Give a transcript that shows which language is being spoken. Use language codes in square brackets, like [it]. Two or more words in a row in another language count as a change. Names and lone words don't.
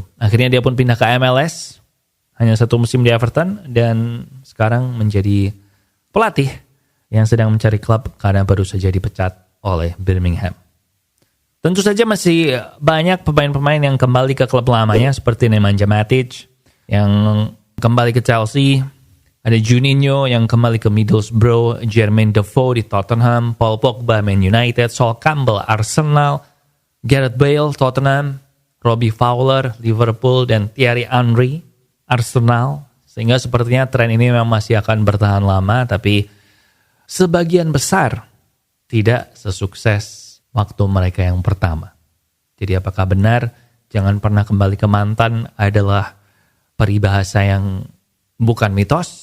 [id] Akhirnya dia pun pindah ke MLS, hanya 1 musim di Everton, dan sekarang menjadi pelatih yang sedang mencari klub karena baru saja dipecat oleh Birmingham. Tentu saja masih banyak pemain-pemain yang kembali ke klub lamanya, seperti Nemanja Matic yang kembali ke Chelsea. Ada Juninho yang kembali ke Middlesbrough, Jermaine Defoe di Tottenham, Paul Pogba Man United, Sol Campbell Arsenal, Gareth Bale Tottenham, Robbie Fowler Liverpool, dan Thierry Henry Arsenal. Sehingga sepertinya tren ini memang masih akan bertahan lama, tapi sebagian besar tidak sesukses waktu mereka yang pertama. Jadi apakah benar jangan pernah kembali ke mantan adalah peribahasa yang bukan mitos?